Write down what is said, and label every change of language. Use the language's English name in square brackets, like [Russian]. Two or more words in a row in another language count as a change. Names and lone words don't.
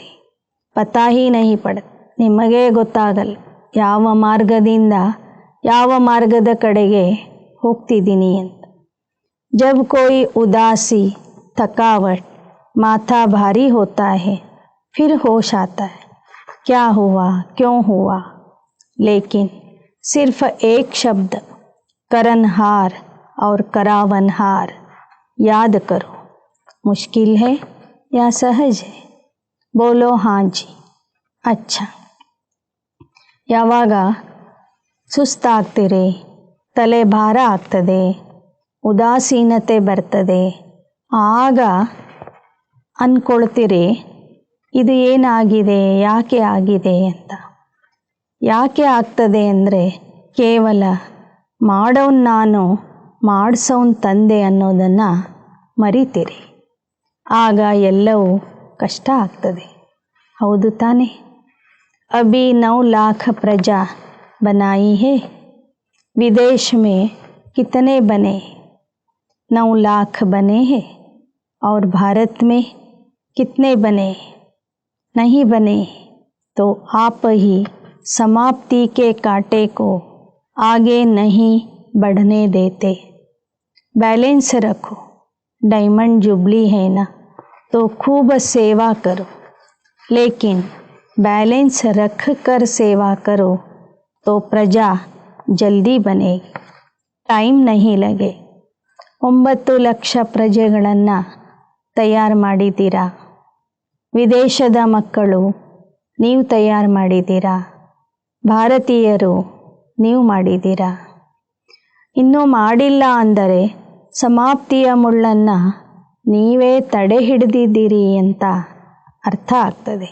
[Hindi] पता ही नहीं पड़ता, [Kannada] ನಿಮಗೇ ಗೊತ್ತಾಗಲ್ಲ ಯಾವ ಮಾರ್ಗದಿಂದ ಯಾವ ಮಾರ್ಗದ ಕಡೆಗೆ ಹೋಗ್ತಿದ್ದೀನಿ ಅಂತ. [Hindi] जब कोई उदासी थकावट माथा भारी होता है फिर होश आता है क्या हुआ ಕ್ಯೋं हुआ. लेकिन सिर्फ एक शब्द करनहार और करावनहार याद करो. मुश्किल है या सहज है? बोलो हाँ जी. अच्छा. [Kannada] ಯಾವಾಗ ಸುಸ್ತಾಗ್ತೀರಿ, ತಲೆ ಭಾರ ಆಗ್ತದೆ, ಉದಾಸೀನತೆ ಬರ್ತದೆ, ಆಗ ಅಂದ್ಕೊಳ್ತೀರಿ ಇದು ಏನಾಗಿದೆ, ಯಾಕೆ ಆಗಿದೆ ಅಂತ. ಯಾಕೆ ಆಗ್ತದೆ ಅಂದರೆ ಕೇವಲ ಮಾಡೋನು ನಾನು, ಮಾಡಿಸೋನು ತಂದೆ ಅನ್ನೋದನ್ನು ಮರಿತೀರಿ. ಆಗ ಎಲ್ಲವೂ ಕಷ್ಟ ಆಗ್ತದೆ. ಹೌದು ತಾನೆ? [Hindi] अभी 9 लाख प्रजा बनाई है, विदेश में कितने बने? 9 लाख बने हैं. और भारत में कितने बने? नहीं बने. तो आप ही समाप्ति के कांटे को आगे नहीं बढ़ने देते. बैलेंस रखो. [English] diamond jubilee [Hindi] है ना, तो खूब सेवा करो, लेकिन बैलेंस रख कर सेवा करो तो प्रजा जल्दी बनेगी, टाइम नहीं लगे. [Kannada] 9 ಲಕ್ಷ ಪ್ರಜೆಗಳನ್ನು ತಯಾರು ಮಾಡಿದ್ದೀರಾ. ವಿದೇಶದ ಮಕ್ಕಳು ನೀವು ತಯಾರು ಮಾಡಿದ್ದೀರಾ, ಭಾರತೀಯರು ನೀವು ಮಾಡಿದ್ದೀರಾ. ಇನ್ನೂ ಮಾಡಿಲ್ಲ ಅಂದರೆ ಸಮಾಪ್ತಿಯ ಮುಳ್ಳನ್ನು ನೀವೇ ತಡೆ ಹಿಡಿದಿದ್ದೀರಿ ಅಂತ ಅರ್ಥ ಆಗ್ತದೆ.